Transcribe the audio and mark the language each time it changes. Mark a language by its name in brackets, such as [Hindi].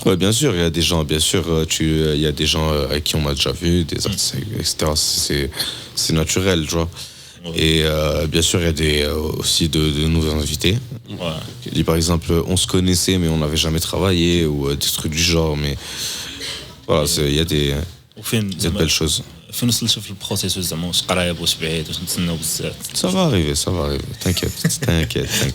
[French] Ouais, bien sûr, il y a des gens, bien sûr, il y a des gens avec qui on m'a déjà vu, des artistes, etc. C'est naturel, tu vois. Et bien sûr, il y a aussi de nouveaux invités. Ouais. Par exemple, on se connaissait, mais on n'avait jamais travaillé, ou des trucs du genre. Mais voilà, il y a des belles choses. [Arabic] فين وصلت في البروسيسوس زعما واش قريب واش بعيد واش نتسناو بزاف [French] Ça va arriver, t'inquiète.